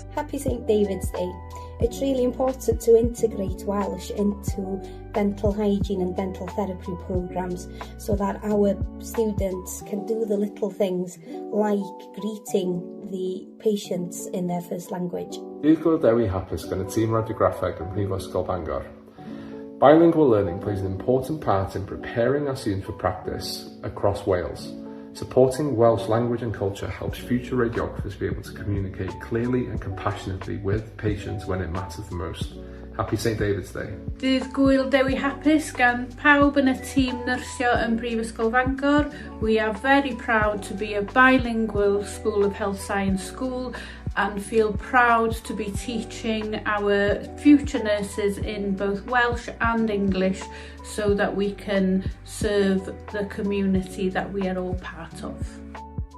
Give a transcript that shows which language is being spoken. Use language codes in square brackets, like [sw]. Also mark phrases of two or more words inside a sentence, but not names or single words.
[en] Happy St David's Day. It's really important to integrate Welsh into dental hygiene and dental therapy programmes so that our students can do the little things like greeting the patients in their first language. [cy] Dydd Gŵyl Dewi Hapus gan y tîm radiograffeg yn Prifysgol Bangor. [en] Bilingual learning plays an important part in preparing our students for practice across Wales. Supporting Welsh language and culture helps future radiographers be able to communicate clearly and compassionately with patients when it matters the most. Happy St David's Day. [cy] Dydd Gŵyl Dewi Hapus gan pawb yn y tîm nyrsio yn Prifysgol Bangor. [en] We are very proud to be a bilingual School of Health Science school and feel proud to be teaching our future nurses in both Welsh and English so that we can serve the community that we are all part of.